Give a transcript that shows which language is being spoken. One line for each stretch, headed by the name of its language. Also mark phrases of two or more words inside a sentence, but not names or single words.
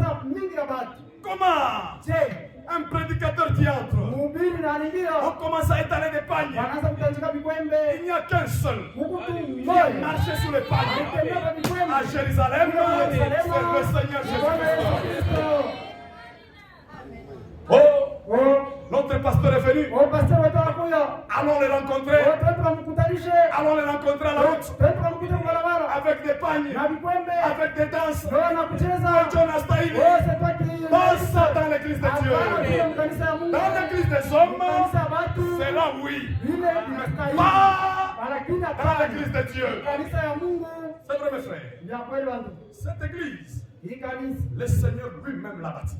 French: Comment un prédicateur qui entre, on commence à étaler des pagnes. Il n'y a qu'un seul qui a marché sous les pagnes. À Jérusalem, c'est le Seigneur Jésus-Christ. Oh, notre Notre pasteur est venu.
Swahili: Oh, pasteur wetu anakuja.
French: Allons les rencontrer.
Swahili: Oh, twende tukamkutanishe.
French: Allons les rencontrer à la route.
Swahili: Twende tukamkute kwa barabara.
French: Avec des pagnes.
Swahili: Na vikwembe.
French: Avec des danses.
Swahili: Ndio na kucheza.
French: Jonas Taïli. Oh, c'est toi qui. Passe dans l'église de Dieu. Dans l'église des hommes. C'est là oui. Pas dans l'église de Dieu. C'est vrai mes frères. Cette église, le Seigneur lui-même l'a bâtie.